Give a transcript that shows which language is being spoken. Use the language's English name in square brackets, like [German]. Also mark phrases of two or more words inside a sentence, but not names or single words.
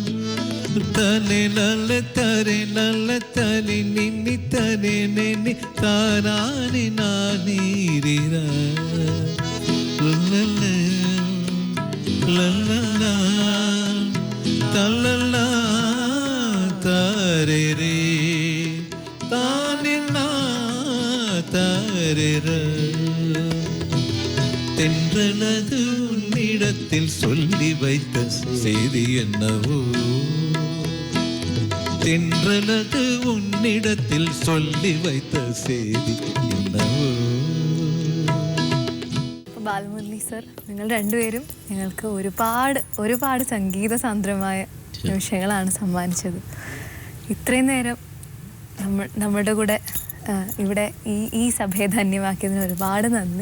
[Tamil] தனே நல்ல தரே நல்ல தனி நின்னி தனே நென்னி தானானி நானீரா லல்லா தல்லல்லா தரே தானின்னா தரே. தென்றலது உன்னிடத்தில் சொல்லி வைத்த செய்தி என்னவோ தென்றலது உன்னிடத்தில் சொல்லി வைத்த செய்தி എന്നവോ. [Malayalam] ബാലമുരളി സർ, നിങ്ങൾ രണ്ടുപേരും ഞങ്ങൾക്ക് ഒരുപാട് സംഗീത സാന്ദ്രമായ നിമിഷങ്ങളാണ് സമ്മാനിച്ചത്. ഇത്രയും നേരം നമ്മുടെ കൂടെ ഇവിടെ ഈ സഭയെ ധന്യമാക്കിയതിന് ഒരുപാട് നന്ദി.